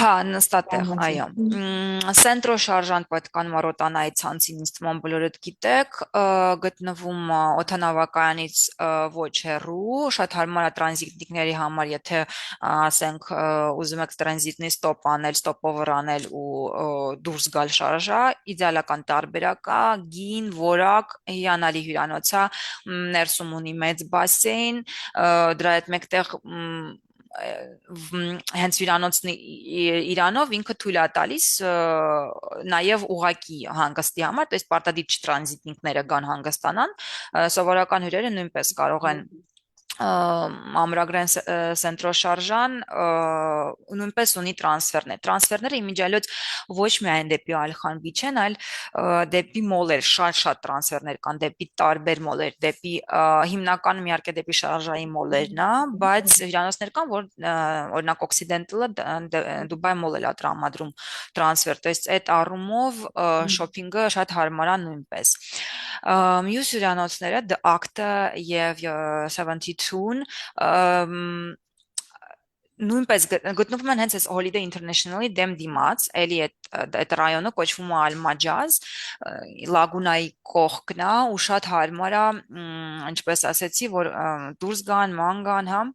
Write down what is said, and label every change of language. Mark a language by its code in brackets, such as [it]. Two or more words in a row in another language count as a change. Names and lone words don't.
[hy] Հա, նստատեղ, այո։ Սենտրո շարժան պատկան Մարոտանայի ցանցին ինձ թվում բոլորդ գիտեք, գտնվում օթանավակայանից ոչ հեռու, շատ հարմար է տրանզիտիկների համար, եթե ասենք ուզում եք տրանզիտնի ստոպ անել, ստոպ-օվեր անել ու դուրս գալ շարժա, իդեալական տարբերակ է, գին, որակ, հիանալի հյուրանոց է, ներսում ունի մեծ բասեին, դրա հետ մեկտեղ հենց հյուրանոցն իրանով ինքը թույլ է տալիս նաև ուղակի հանգստի համար, [ru] то есть [hy] պարտադիր չտրանզիտնիկները գան հանգստանան, սովորական հյուրերը նույնպես կարող են ամրագրեն սենտրոշարժան նույնպես ունի տրանսֆերները իմիջիալոց ոչ միայն դեպի Այլխան Բիչ են, այլ դեպի մոլեր, շատ տրանսֆերներ կան դեպի տարբեր մոլեր, դեպի հիմնականում իհարկե դեպի շարժային մոլերն է, բայց հյուրանոցներ կան, որ օրինակ Occidental-ը Դուբայ մոլ է տրամադրում տրանսֆեր, [ru] то есть [hy] այդ առումով շոփինգը շատ հարմար է նույնպես։ Մյուս հյուրանոցները The Acta եւ 72-ն նույնպես գտնվում են հենց այս Holiday International-ի դեմ դիմաց, էլի այդ ռայոնը կոչվում է Al-Majaz, Լագունայի կողքն է ու շատ հարմար է, ինչպես ասեցի, որ դուրս գան, ման գան, հա։